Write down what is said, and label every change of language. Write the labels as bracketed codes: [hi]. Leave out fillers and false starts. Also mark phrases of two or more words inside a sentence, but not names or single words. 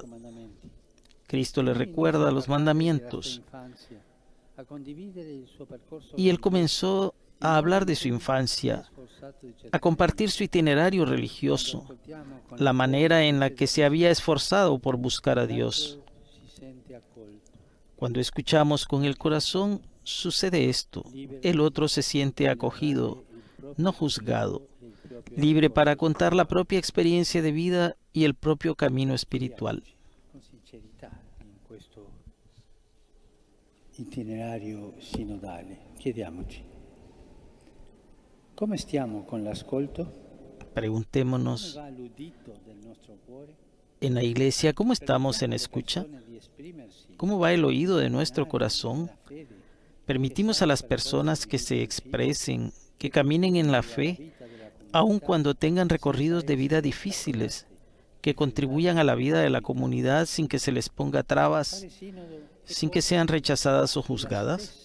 [es] Cristo le recuerda los mandamientos y él comenzó a hablar de su infancia, a compartir su itinerario religioso, la manera en la que se había esforzado por buscar a Dios. Cuando escuchamos con el corazón, sucede esto. El otro se siente acogido, no juzgado, libre para contar la propia experiencia de vida y el propio camino espiritual. [it] Itinerario sinodale, chiediamoci, come stiamo con l'ascolto? [es] Preguntémonos en la iglesia, ¿cómo estamos en escucha? ¿Cómo va el oído de nuestro corazón? ¿Permitimos a las personas que se expresen, que caminen en la fe, aun cuando tengan recorridos de vida difíciles, que contribuyan a la vida de la comunidad sin que se les ponga trabas, sin que sean rechazadas o juzgadas?